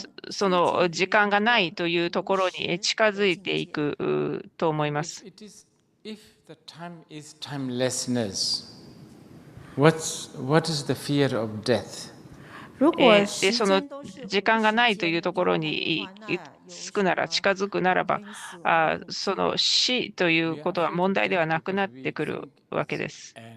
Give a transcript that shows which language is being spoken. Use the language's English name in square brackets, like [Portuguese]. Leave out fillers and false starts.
[Japanese] その時間がないというところに近づいていくと思います。 [English] If the time is timelessness, what is the fear of death? [Japanese] で、その時間がないというところに近づくならば、その死ということは問題ではなくなってくるわけです。